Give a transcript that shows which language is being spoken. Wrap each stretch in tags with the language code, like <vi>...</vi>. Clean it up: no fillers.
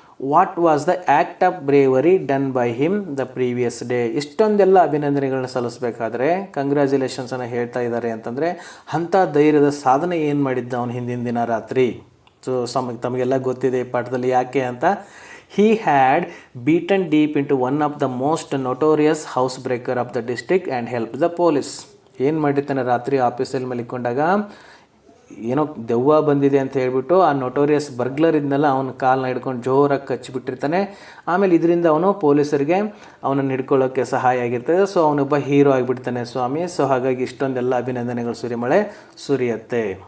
<en>What was the act of bravery done by him the previous day?</en> <kn>ಇಷ್ಟೊಂದೆಲ್ಲ ಅಭಿನಂದನೆಗಳನ್ನ ಸಲ್ಲಿಸಬೇಕಾದ್ರೆ ಕಂಗ್ರ್ಯಾಚುಲೇಷನ್ಸನ್ನು ಹೇಳ್ತಾ ಇದ್ದಾರೆ ಅಂತಂದರೆ ಅಂಥ ಧೈರ್ಯದ ಸಾಧನೆ ಏನು ಮಾಡಿದ್ದ ಅವನು ಹಿಂದಿನ ದಿನ ರಾತ್ರಿ? ಸೊ ತಮಗೆಲ್ಲ ಗೊತ್ತಿದೆ ಈ ಪಾಠದಲ್ಲಿ ಯಾಕೆ ಅಂತ.</kn> <en>He had beaten deep into one of the most notorious housebreaker of the district and helped the police.</en> <kn>ಏನು ಮಾಡಿರ್ತಾನೆ ರಾತ್ರಿ ಆಫೀಸಲ್ಲಿ ಮಲಿಕೊಂಡಾಗ, ಏನೋ ದೆವ್ವ ಬಂದಿದೆ ಅಂತ ಹೇಳ್ಬಿಟ್ಟು ಆ ನೊಟೋರಿಯಸ್ ಬರ್ಗ್ಲರ್ ಇದನ್ನೆಲ್ಲ ಅವನ ಕಾಲನ್ನ ಹಿಡ್ಕೊಂಡು ಜೋರಾಗಿ ಕಚ್ಚಿಬಿಟ್ಟಿರ್ತಾನೆ. ಆಮೇಲೆ ಇದರಿಂದ ಅವನು ಪೊಲೀಸರಿಗೆ ಅವನನ್ನು ಹಿಡ್ಕೊಳ್ಳೋಕ್ಕೆ ಸಹಾಯ ಆಗಿರ್ತದೆ. ಸೊ ಅವನೊಬ್ಬ ಹೀರೋ ಆಗಿಬಿಡ್ತಾನೆ ಸ್ವಾಮಿ. ಸೊ ಹಾಗಾಗಿ ಇಷ್ಟೊಂದೆಲ್ಲ ಅಭಿನಂದನೆಗಳು ಸುರಿಮಳೆ ಸುರಿಯುತ್ತೆ.</kn>